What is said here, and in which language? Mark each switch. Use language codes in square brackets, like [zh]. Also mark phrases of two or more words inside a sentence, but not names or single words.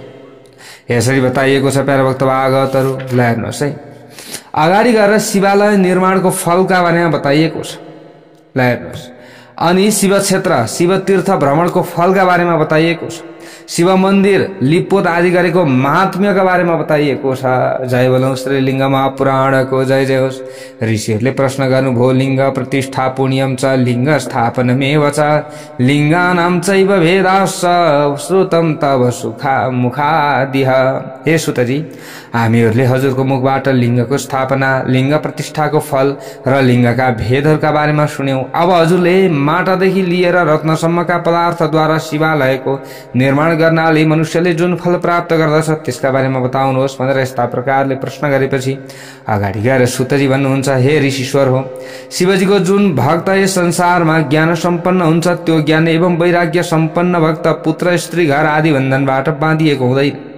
[ne] यसरी बताइएको छ प्यारा भक्त भागवतहरू। ल हेर्नुहोस् है, अगाडि गएर शिवालय निर्माणको फलका बारेमा बताइएको छ। ल हेर्नुहोस्, अनि शिव क्षेत्र, शिव तीर्थ भ्रमणको फलका बारेमा बताइएको छ। शिव मन्दिर लिपोत आदि गरेको महात्म्यका बारेमा बताइएको छ। जय बोलौं श्री लिङ्ग महापुराणको जय जय होस्। ऋषिहरूले प्रश्न गर्नुभयो, [sa] लिङ्ग प्रतिष्ठा पुण्यम च लिङ्ग स्थापनमेव च लिङ्गानां चैव भेदाश्च श्रुतं तव मुखादिह। [ne] हे सुतजी, हामीहरूले हजुरको मुखबाट लिङ्गको स्थापना, लिङ्ग प्रतिष्ठाको फल र लिङ्गका भेदहरूका बारेमा सुन्यौं। अब हजुरले माटादेखि लिएर रत्नसम्मका पदार्थद्वारा शिवालयको निर्माण गर्नाले मनुष्यले जुन फल प्राप्त गर्दछ त्यसका बारेमा बताउनुहोस् भनेर यस्ता प्रकारले प्रश्न गरेपछि अगाडि गएर सुतजी भन्नुहुन्छ, हे ऋषिश्वर हो, शिवजीको जुन भक्त यस संसारमा ज्ञान सम्पन्न हुन्छ त्यो ज्ञान एवं वैराग्य सम्पन्न भक्त पुत्र, स्त्री, घर आदि बन्धनबाट बाँधिएको हुँदैन।